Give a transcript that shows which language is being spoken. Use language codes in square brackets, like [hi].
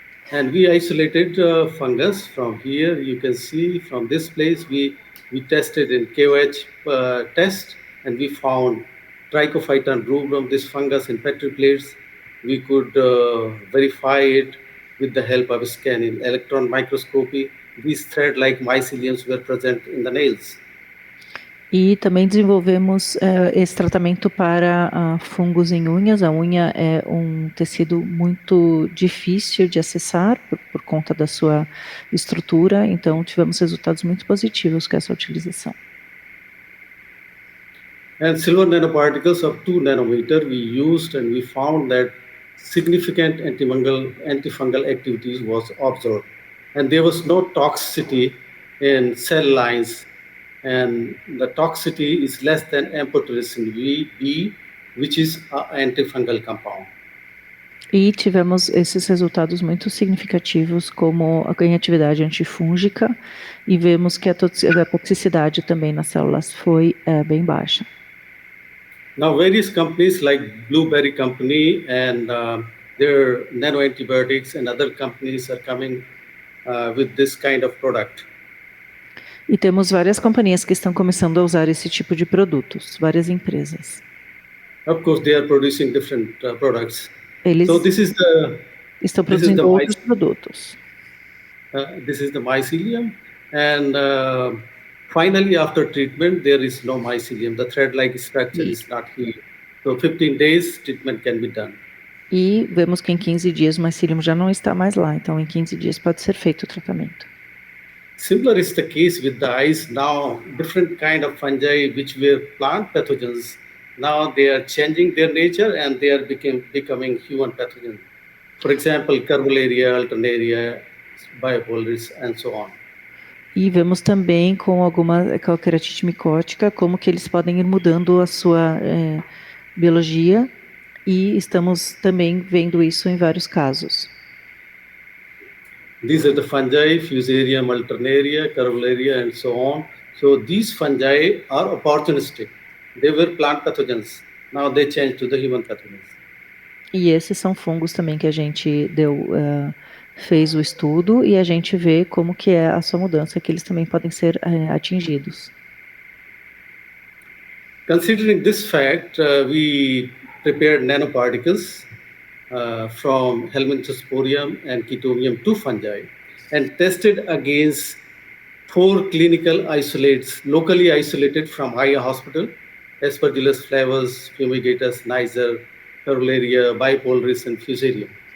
[en] And we isolated fungus from here. You can see from this place, we tested in KOH test, and we found Trichophyton rubrum, this fungus in petri plates. We could verify it with the help of scanning electron microscopy. These thread-like myceliums were present in the nails. [pt] E também desenvolvemos esse tratamento para fungos em unhas. A unha é um tecido muito difícil de acessar por conta da sua estrutura, então tivemos resultados muito positivos com essa utilização. [en] And silver nanoparticles of 2 nanometer we used, and we found that significant antifungal activities was observed. And there was no toxicity in cell lines, and the toxicity is less than amphotericin B, which is an antifungal compound. [pt] E tivemos esses resultados muito significativos como em atividade antifúngica, e vemos que a toxicidade também nas células foi bem baixa. [en] Now, various companies like Blueberry Company and their nanoantibiotics and other companies are coming with this kind of product. [pt] E temos várias companhias que estão começando a usar esse tipo de produtos, várias empresas. [en] Of course, they are producing different products. [pt] Eles [en] So this is [pt] estão produzindo outros produtos. [en] This is the mycelium, and finally, after treatment, there is no mycelium. The thread-like structure is not here. So 15 days, treatment can be done. [pt] E vemos que em 15 dias o mycelium já não está mais lá, então em 15 dias pode ser feito o tratamento. [en] Similar is the case with the eyes. Now, different kind of fungi which were plant pathogens, now they are changing their nature and they are becoming human pathogens. For example, Carvularia, Alternaria, Biopolaris, and so on. [pt] E vemos também com alguma queratite micótica como que eles podem ir mudando a sua biologia, e estamos também vendo isso em vários casos. [en] These are the fungi, Fusarium, Alternaria, Carvularia, and so on. So these fungi are opportunistic. They were plant pathogens. Now they change to the human pathogens. [pt] E esses são fungos também que a gente fez o estudo, e a gente vê como que é a sua mudança, que eles também podem ser atingidos. [en] Considering this fact, we prepared nanoparticles from Helminthosporium and Chaetomium 2 fungi and tested against 4 clinical isolates, locally isolated from eye hospital, Aspergillus flavus, Fumigatus, Niger, Carvularia, Bipolaris, and Fusarium.